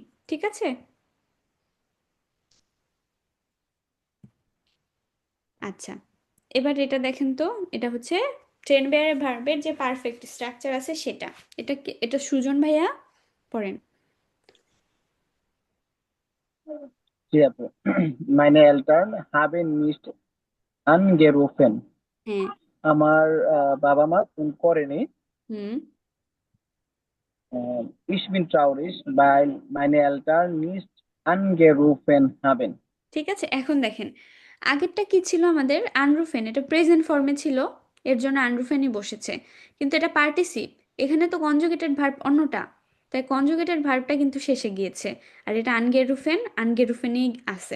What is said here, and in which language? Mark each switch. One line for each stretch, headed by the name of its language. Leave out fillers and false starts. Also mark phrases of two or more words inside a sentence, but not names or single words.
Bangla: ঠিক আছে, আচ্ছা, এবার এটা দেখেন তো, এটা হচ্ছে ট্রেন বেয়ারে ভার্বের যে পারফেক্ট স্ট্রাকচার আছে সেটা। এটা সুজন ভাইয়া পড়েন। জি আপু,
German: meine Eltern haben nicht angerufen.
Bangla: হ্যাঁ, আমার বাবা মা ফোন করেনি। হুম,
German: Ich bin traurig, weil meine Eltern nicht angerufen haben.
Bangla: ঠিক আছে। এখন দেখেন আগেরটা কি ছিল আমাদের, আনরুফেন, এটা প্রেজেন্ট ফর্মে ছিল, এর জন্য আনরুফেনই বসেছে, কিন্তু এটা পার্টিসিপ, এখানে তো কনজুগেটেড ভার্ব অন্যটা, তাই কনজুগেটেড ভার্বটা কিন্তু শেষে গিয়েছে, আর এটা আনগেরুফেনই আছে।